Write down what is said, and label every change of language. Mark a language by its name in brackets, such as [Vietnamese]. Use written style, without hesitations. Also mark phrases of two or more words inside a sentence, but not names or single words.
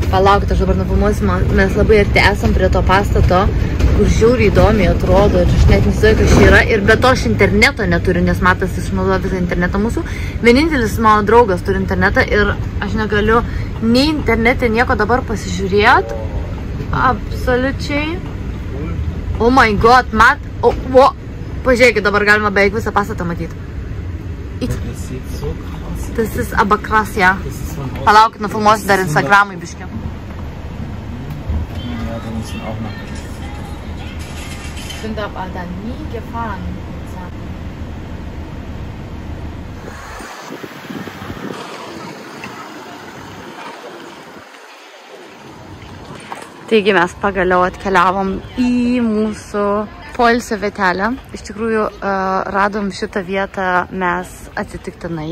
[Lithuanian] Palaukit, aš dabar nufilmuosiu, mes labai arti esam prie to pastato, kur žiauriai įdomiai atrodo ir aš net neįsivaizduoju, kas čia yra. Ir be to aš interneto neturiu, nes Matas išnaudoja visą internetą mūsų. Vienintelis mano draugas turi internetą ir aš negaliu nei internete nieko dabar pasižiūrėti. Absoliučiai. [English] Oh my god, [Lithuanian] pažiūrėkit, dabar galima beveik visą pastatą matyti. [German] Das ist aber krass, ja. [Lithuanian] Palaukit, nufilmuosiu dar Instagramui biškį. [German] Ich bin da aber nie gefahren. [Lithuanian] Taigi mes pagaliau atkeliavom į mūsų poilsio vietelę. Iš tikrųjų, radom šitą vietą mes atsitiktinai.